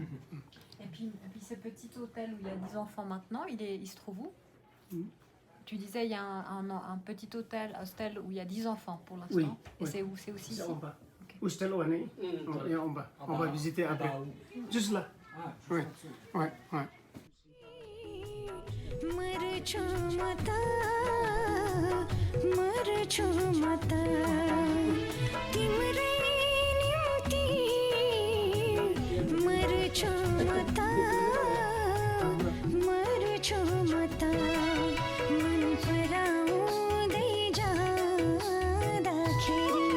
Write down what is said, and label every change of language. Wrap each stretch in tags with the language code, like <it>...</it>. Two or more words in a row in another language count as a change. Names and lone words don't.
<fr>Et puis ce petit hôtel où il y a 10 enfants maintenant, il se trouve où Tu disais il y a un petit hostel où il y a 10 enfants pour l'instant. Oui, Et oui. c'est où? C'est aussi C'est ici. en bas. Où est-ce on est en bas. On va visiter après. Juste là. Ah, Oui, ouais, ouais.</fr> <ne>मर्छु मत तिम्रै निम्ति मर्छु मत मन पराउँदै जाँदाखेरि</ne>